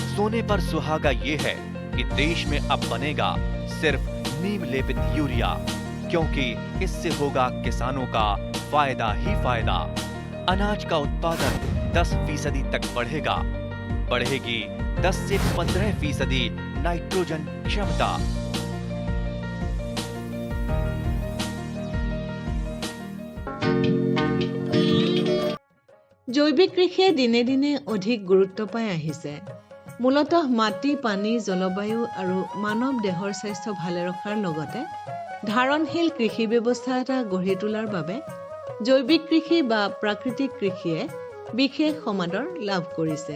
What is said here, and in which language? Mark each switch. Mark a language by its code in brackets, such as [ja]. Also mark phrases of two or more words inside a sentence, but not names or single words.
[hi] सोने पर सुहागा ये है कि देश में अब बनेगा सिर्फ नीम लेपित यूरिया, क्योंकि इससे होगा किसानों का फायदा ही फायदा। अनाज का उत्पादन 10% तक बढ़ेगा। बढ़ेगी 10 से 15% नाइट्रोजन क्षमता। [as] জৈৱিক কৃষিয়ে দিনে দিনে অধিক গুৰুত্ব পাই আহিছে। মূলতঃ মাটি, পানী, জলবায়ু আৰু মানৱ দেহৰ স্বাস্থ্য ভালে ৰখাৰ লগতে ধাৰণশীল কৃষি ব্যৱস্থা এটা গঢ়ি তোলাৰ বাবে জৈৱিক কৃষি বা প্ৰাকৃতিক কৃষিয়ে বিশেষ সমাদৰ লাভ কৰিছে।